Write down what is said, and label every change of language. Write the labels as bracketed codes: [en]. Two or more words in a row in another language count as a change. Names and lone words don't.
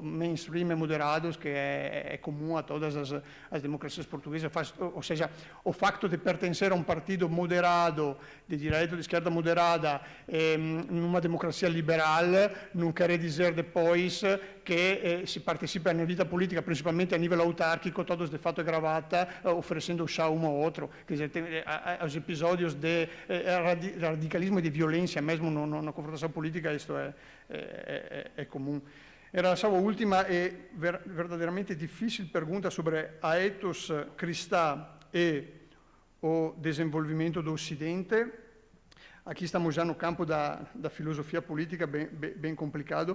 [pt] mainstream e moderados que é comum a todas as democracias portuguesas, ou seja, o facto de pertencer a um partido moderado, de direita ou de esquerda moderada, numa democracia liberal, não quer dizer depois que [it] si partecipa [pt] na [it] vita politica, [pt] principalmente a nível autárquico, todos de fato e gravata, oferecendo chá um ao outro. Quer dizer, tem os episódios de radicalismo e de violência, mesmo na confrontação política, isto é comum. Em relação à última e verdadeiramente difícil pergunta sobre a ethos cristã e o desenvolvimento do Ocidente, aqui estamos já no campo da filosofia política, bem complicado.